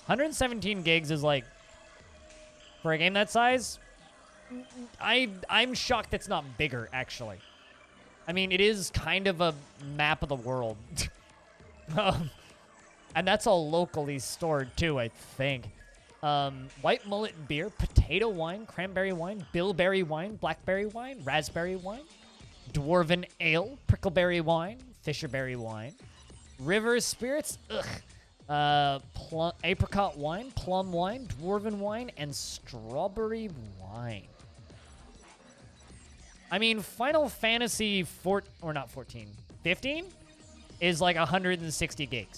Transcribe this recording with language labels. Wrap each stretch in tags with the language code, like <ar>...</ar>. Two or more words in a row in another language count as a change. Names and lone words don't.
<en>117 gigs is like, for a game that size, I'm shocked it's not bigger, actually. I mean, it is kind of a map of the world. And that's all locally stored, too, I think. White mullet beer, potato wine, cranberry wine, bilberry wine, blackberry wine, raspberry wine, dwarven ale, prickleberry wine, fisherberry wine, river spirits, apricot wine, plum wine, dwarven wine, and strawberry wine. I mean, Final Fantasy 15 is like 160 gigs.</en>